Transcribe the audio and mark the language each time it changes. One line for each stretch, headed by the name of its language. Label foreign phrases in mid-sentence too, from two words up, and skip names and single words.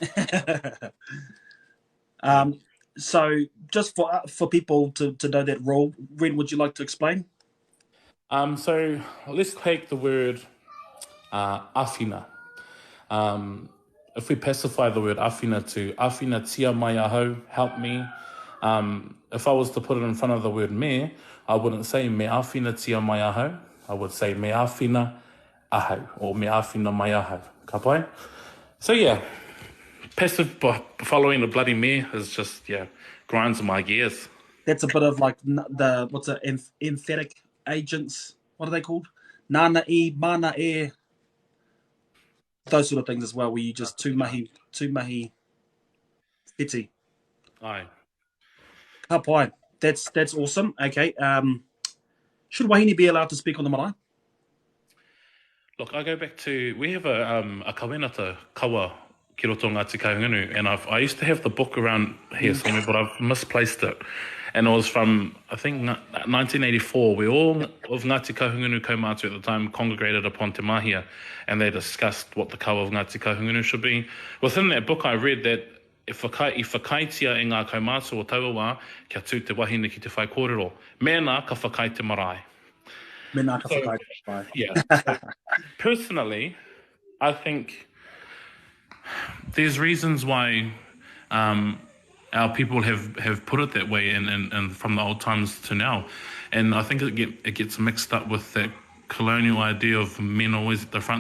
English: So just for people to know that rule, Ren, would you like to explain? So let's take the word awhina. If we pacify the word awhina to
Māori: awhina tia mai ahau,
English: help me. If I was to put it in front of the word me, I wouldn't say
Māori: me awhina tia mai ahau.
English: I would say
Māori: me awhina ahau
English: or
Māori: me awhina mai ahau. Ka pai?
English: So yeah, passive following the bloody me is just, grinds my gears. That's a bit of like emphatic agents. What are they called?
Māori: Nana e, mana e.
English: Those sort of things as well, where you just too
Māori: mahi iti. Aye. Ka pai.
English: That's awesome. Okay. Should wahine be allowed to speak on the marae? Look, I go back to, we have a
Māori: kawenata kawa ki roto Ngāti Kahungunu,
English: and I used to have the book around here somewhere, but I've misplaced it. And it was from, I think, 1984, where all of Ngāti Kahungunu kaumātua at the time congregated upon Te Mahia, and they discussed what the kawa of Ngāti Kahungunu should be. Within that book, I read that
Māori: i whakaitia e ngā kaumātua o Tauawa, kia tū te wahine ki te whai kōrero. Mēnā ka whakai te marae. Mena ka whakai te marae.
English: Yeah. So, personally, I think there's reasons why our people have put it that way, and from the old times to now, and I think it gets mixed up with that colonial idea of men always at the front.